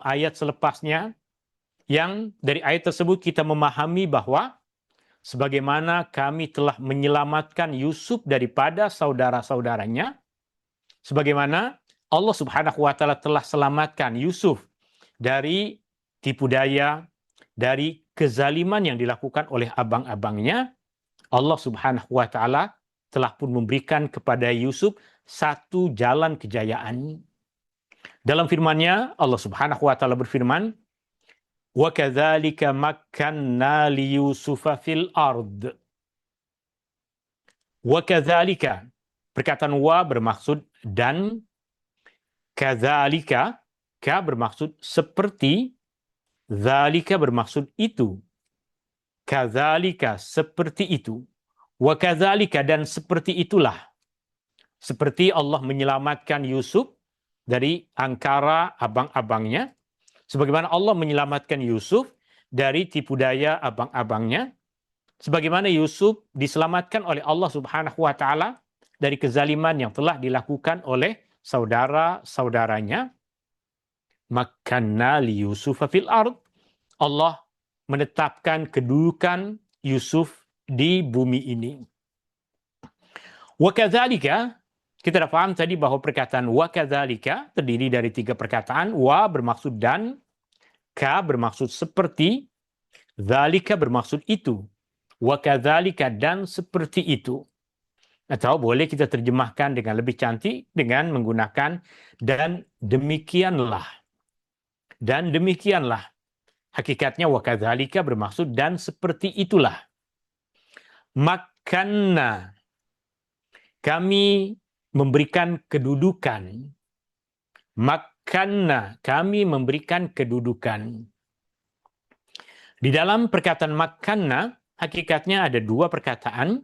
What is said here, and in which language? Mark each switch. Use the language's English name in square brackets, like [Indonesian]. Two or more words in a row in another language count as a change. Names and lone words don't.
[Malay] ayat selepasnya, yang dari ayat tersebut kita memahami bahwa sebagaimana kami telah menyelamatkan Yusuf daripada saudara-saudaranya, sebagaimana Allah [Arabic] سبحانه وتعالى [Malay] telah selamatkan Yusuf dari tipu daya, dari kezaliman yang dilakukan oleh abang-abangnya, Allah [Arabic] سبحانه وتعالى [Malay] telah pun memberikan kepada Yusuf satu jalan kejayaan. Dalam firman-Nya, Allah [Arabic] سبحانه وتعالى [Malay] berfirman, [Arabic] "وكذلك مكنا ليوسف في الأرض." وكذلك, [Malay] perkataan wa bermaksud dan, kadzalika, ka bermaksud seperti, dzalika bermaksud itu. Kadzalika, seperti itu. [Arabic] وكذلك, [Malay] dan seperti itulah. seperti Allah menyelamatkan Yusuf dari angkara abang-abangnya, sebagaimana Allah menyelamatkan Yusuf dari tipu daya abang-abangnya, sebagaimana Yusuf diselamatkan oleh Allah [Arabic] سبحانه وتعالى [Malay] dari kezaliman yang telah dilakukan oleh saudara-saudaranya. [Arabic] مكنا ليوسف في الأرض. [Malay] Allah menetapkan kedudukan Yusuf di bumi ini. [Arabic] وكذلك, [Malay] kita dah faham tadi bahwa perkataan [Arabic] وكذلك [Malay] terdiri dari 3 perkataan. Wa bermaksud dan, ka bermaksud seperti, dzalika bermaksud itu. [Arabic] وكذلك [Malay] dan seperti itu. Atau boleh kita terjemahkan dengan lebih cantik dengan menggunakan dan demikianlah. Dan demikianlah. Hakikatnya [Arabic] وكذلك [Malay] bermaksud dan seperti itulah. Makanna, kami memberikan kedudukan. Makanna, kami memberikan kedudukan. Di dalam perkataan makanna, hakikatnya ada 2 perkataan.